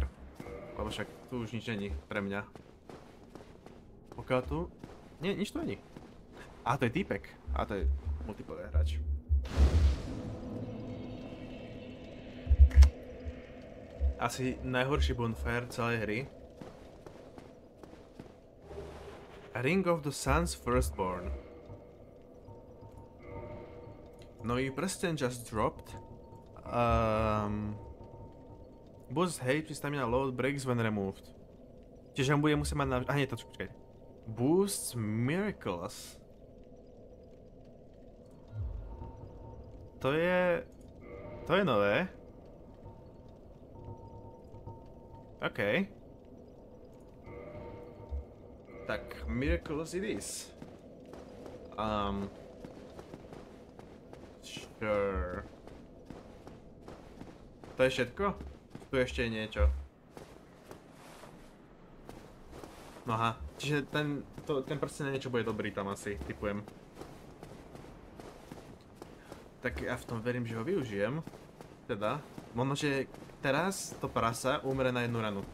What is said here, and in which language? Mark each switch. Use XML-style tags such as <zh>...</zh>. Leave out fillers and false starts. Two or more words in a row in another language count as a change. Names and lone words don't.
<sk>Lebo však tu už nič není pre mňa. Pokiaľ tu... Nie, nič tu není. A to je týpek. A to je multiplayer hráč. Asi najhorší bonfire celej hry. Ring of the Sun's Firstborn. Nový prsten</sk> <en>just dropped. Boost HP stamina load breaks when removed.</en> <sk>Čiže on bude musieť mať na... A nie, to počkaj.</sk> <en>Boosts miracles.</en> <sk>To je nové. OK. Tak,</sk> <en>miracles it is. Sure.</en> <sk>To je všetko? Tu ešte je niečo. No aha, čiže ten prsten na niečo bude dobrý tam asi, tipujem. Tak ja v tom verím, že ho využijem. Teda, možno, že teraz to prasa umre na jednu ranu.</sk>